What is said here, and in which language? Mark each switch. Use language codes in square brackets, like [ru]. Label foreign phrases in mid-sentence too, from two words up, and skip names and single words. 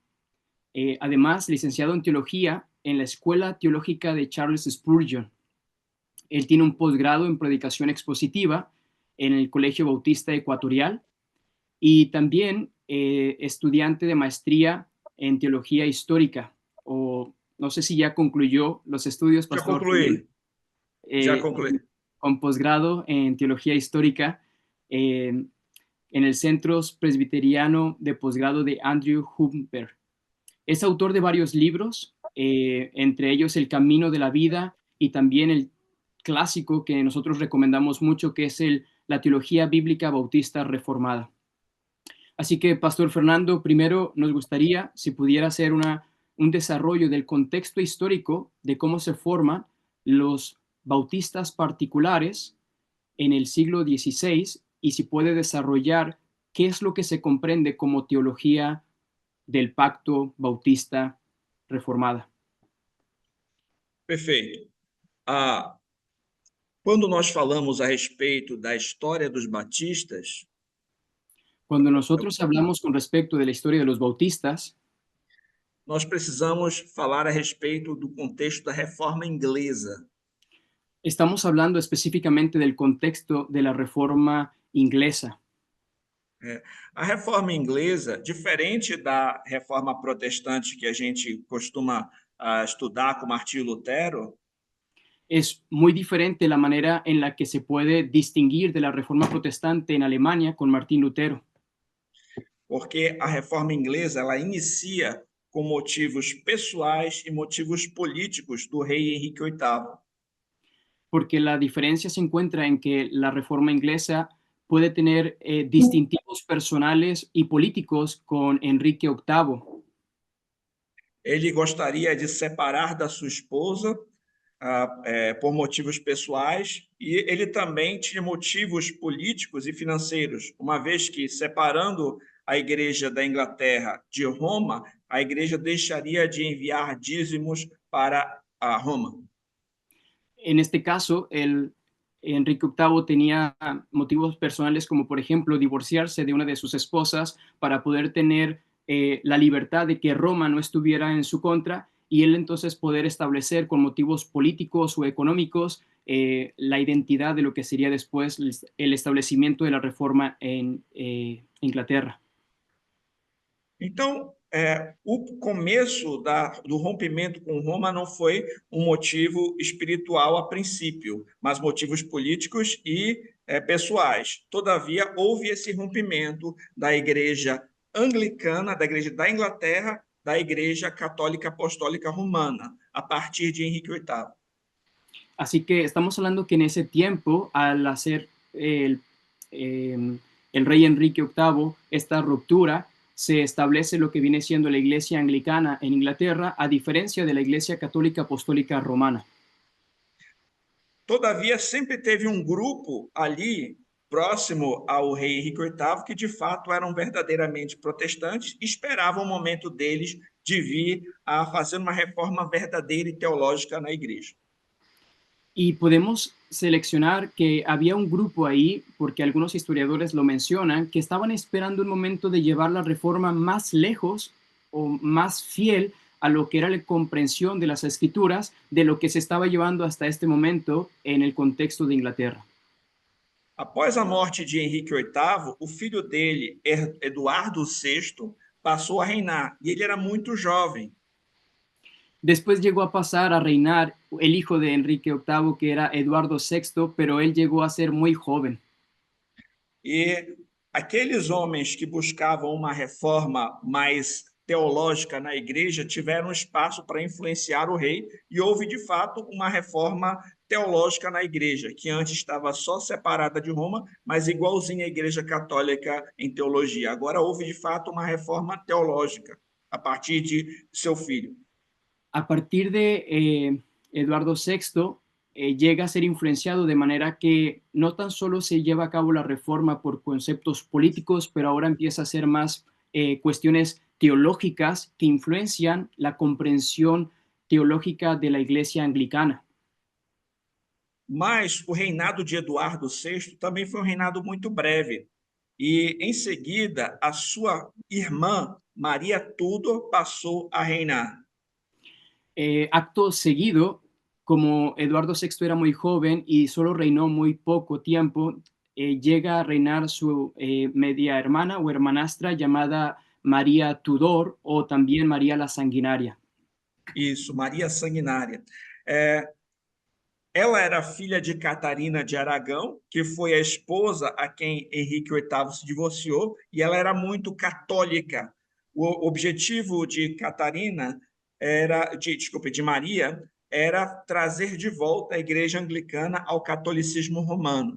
[es] Además, licenciado en Teología en la Escuela Teológica de Charles Spurgeon. Él tiene un posgrado en Predicación Expositiva en el Colegio Bautista Ecuatorial y también estudiante de maestría en Teología Histórica, o no sé si ya concluyó los estudios, [pt] Já [es] pastor. [pt] concluí. Já Eh, concluí. [es] con posgrado en Teología Histórica en el Centro Presbiteriano de Posgrado de Andrew Humber. Es autor de varios libros, entre ellos El Camino de la Vida y también el clásico que nosotros recomendamos mucho, que es la Teología Bíblica Bautista Reformada. Así que, Pastor Fernando, primero nos gustaría si pudiera hacer un desarrollo del contexto histórico de cómo se forman los bautistas particulares en el siglo XVI y si puede desarrollar qué es lo que se comprende como teología del Pacto Bautista Reformada. [pt] Perfeito. Quando nós falamos a respeito da história dos batistas, [es] Cuando nosotros hablamos con respecto de la historia de los bautistas, [pt] nós precisamos falar a respeito do contexto da reforma inglesa. [es] estamos hablando específicamente del contexto de la Reforma inglesa. [pt] A reforma inglesa, diferente da reforma protestante que a gente costuma estudar com Martinho Lutero, [es] Es muy diferente la manera en la que se puede distinguir de la Reforma protestante en Alemania con Martín Lutero, [pt] porque a reforma inglesa ela inicia com motivos pessoais e motivos políticos do rei Henrique VIII. [es] porque la diferencia se encuentra en que la Reforma inglesa puede tener distintivos personales y políticos con Enrique VIII. [pt] Ele gostaria de separar da sua esposa por motivos pessoais e ele também tinha motivos políticos e financeiros, uma vez que, separando a Igreja da Inglaterra de Roma, a Igreja deixaria de enviar dízimos para a Roma. [es] En este caso, Enrique VIII tenía motivos personales como, por ejemplo, divorciarse de una de sus esposas para poder tener la libertad de que Roma no estuviera en su contra y él entonces poder establecer con motivos políticos o económicos la identidad de lo que sería después el establecimiento de la reforma en Inglaterra. [pt] Então, o começo do rompimento com Roma não foi um motivo espiritual a princípio, mas motivos políticos e pessoais. Todavia, houve esse rompimento da Igreja Anglicana, da Igreja da Inglaterra, da Igreja Católica Apostólica Romana, a partir de Henrique VIII. [es] Así que estamos hablando que en ese tiempo, al hacer el rey Enrique VIII esta ruptura, se establece lo que viene siendo la iglesia anglicana en Inglaterra, a diferencia de la iglesia católica apostólica romana. [pt] Todavia, sempre teve um grupo ali próximo ao rei Henrique VIII que, de fato, eram verdadeiramente protestantes e esperavam o momento deles de vir a fazer uma reforma verdadeira e teológica na igreja. [es] Y podemos seleccionar que había un grupo ahí, porque algunos historiadores lo mencionan, que estaban esperando un momento de llevar la reforma más lejos o más fiel a lo que era la comprensión de las escrituras de lo que se estaba llevando hasta este momento en el contexto de Inglaterra. [pt] Após a morte de Henrique VIII, o filho dele, Eduardo VI, passou a reinar, e ele era muito jovem. [es] Después llegó a pasar a reinar el hijo de Enrique VIII, que era Eduardo VI, pero él llegó a ser muy joven. [pt] E aqueles homens que buscavam uma reforma mais teológica na igreja tiveram espaço para influenciar o rei, e houve, de fato, uma reforma teológica na igreja, que antes estava só separada de Roma, mas igualzinha à igreja católica em teologia. Agora houve, de fato, uma reforma teológica a partir de seu filho. [es] A partir de Eduardo VI, llega a ser influenciado de manera que no tan solo se lleva a cabo la reforma por conceptos políticos, pero ahora empieza a ser más cuestiones teológicas que influencian la comprensión teológica de la iglesia anglicana. [pt] Mas o reinado de Eduardo VI também foi um reinado muito breve. E, em seguida, a sua irmã, Maria Tudor, passou a reinar. [es] Acto seguido, como Eduardo VI era muy joven y solo reinó muy poco tiempo, llega a reinar su media hermana o hermanastra llamada María Tudor o también María la Sanguinaria. [pt] Isso, Maria Sanguinária. Ela era filha de Catarina de Aragão, que foi a esposa a quem Henrique VIII se divorciou, e ela era muito católica. O objetivo de Catarina de Maria, era trazer de volta a igreja anglicana ao catolicismo romano.